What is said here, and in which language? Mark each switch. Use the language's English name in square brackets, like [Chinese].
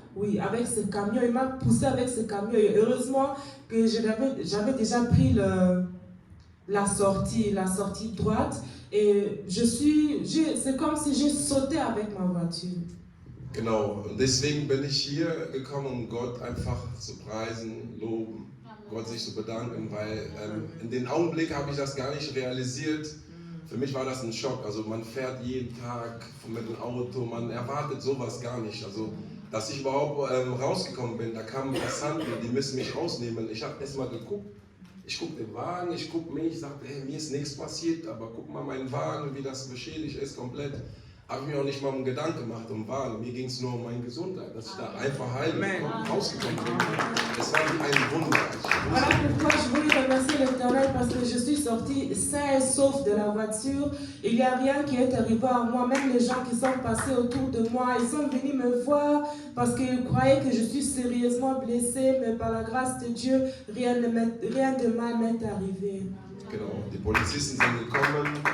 [French] Oui, avec ce camion, il m'a poussé avec ce camion. Et heureusement que j'avais déjà pris la sortie droite. Et c'est comme si j'ai sauté avec ma voiture. [German] Genau, und deswegen bin ich hier gekommen, um Gott einfach zu preisen, loben, Gott sich zu bedanken, weil in den Augenblick habe ich das gar nicht realisiert. Für mich war das ein Schock. Also man fährt jeden Tag mit dem Auto, man erwartet sowas gar nicht. Also dass ich überhaupt rausgekommen bin, da kamen Passanten, die müssen mich rausnehmen. Ich habe erst mal geguckt, ich gucke den Wagen, ich gucke mich, ich sagte, hey, mir ist nichts passiert, aber guck mal meinen Wagen, wie das beschädigt ist komplett. Habe ich mir auch nicht mal einen Gedanken gemacht um Wagen. Mir ging es nur um meine Gesundheit, dass ich da einfach heil rausgekommen bin. Das war wie ein Wunder. [French] Voilà pourquoi je voulais remercier l'Éternel, parce que je suis sortie sain et sauf de la voiture. Il n'y a rien qui est arrivé à moi. Même les gens qui sont passés autour de moi, ils sont venus me voir parce qu'ils croyaient que je suis sérieusement blessée, mais par la grâce de Dieu, rien de mal m'est arrivé. [German] Genau, die Polizisten sind gekommen.